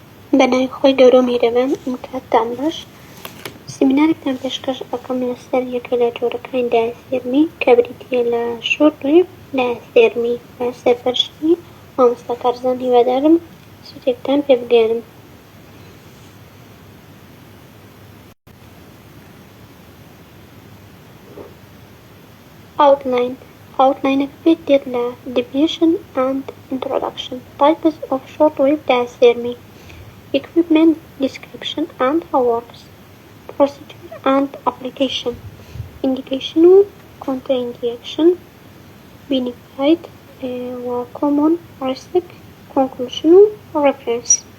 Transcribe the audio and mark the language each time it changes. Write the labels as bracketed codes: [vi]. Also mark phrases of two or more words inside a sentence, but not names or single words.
[ckb] بەناوی خۆی گەورە میهرەبان ئەم کاتتان باش سیمینارێکتان پێشکەش ئەەکەم لەسەر یەکێک لە جۆرەکانی دایەسێرمی کە بریتیە لە [en] shortwave diathermy [ckb] بە سەرپەرشتی مامۆستا کارزان هیوادارم سوودێکتان پێ بگێنم. [en] Outline-ەکە [ckb] پێت دێت لە [en] Definition and Introduction, Types of Shortwave Diasermi, Equipment Description and How Works, Procedure and Application, Indication و Contraindication, Benefit و Common Risk, Conclusion و Reference.